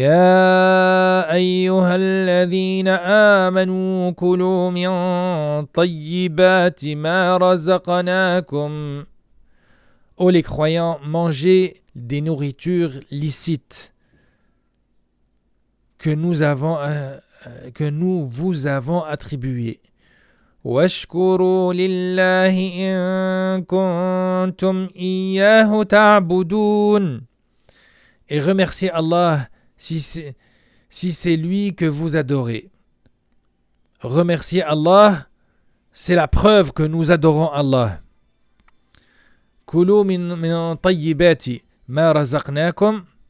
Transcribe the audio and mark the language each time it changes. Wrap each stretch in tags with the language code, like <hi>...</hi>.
<ar>يا أيها الذين آمنوا كلوا من طيبات ما رزقناكم.</ar> <fr>Ô les croyants, mangez des nourritures licites que nous vous avons attribuées.</fr> <ar>واشكروا لله إن كنتم إياه تعبدون.</ar> <fr>Et remerciez Allah si c'est lui que vous adorez. Remercier Allah, c'est la preuve que nous adorons Allah.</fr> <ar>Kulu min tayyibati ma razaqnakum.</ar>